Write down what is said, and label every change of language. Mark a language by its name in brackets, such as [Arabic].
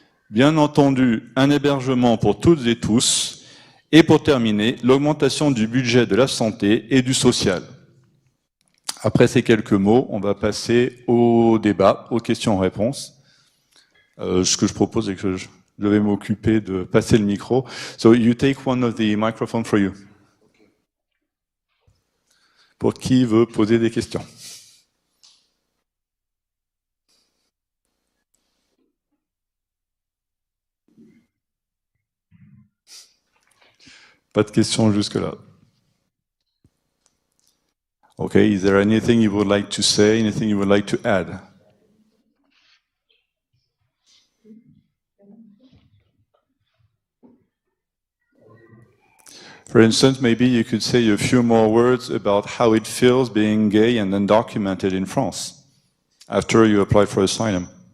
[French] Bien entendu, un hébergement pour toutes et tous. Et pour terminer, l'augmentation du budget de la santé et du social. Après ces quelques mots, on va passer au débat, aux questions-réponses. Ce que je propose est que je vais m'occuper de passer le micro. [English] So you take one of the microphones for you. [French] Pour qui veut poser des questions? Pas de questions jusque-là. [English] Okay, is there anything you would like to say, anything you would like to add? For instance, maybe you could say a few more words about how it feels being gay and undocumented in France after you apply for asylum.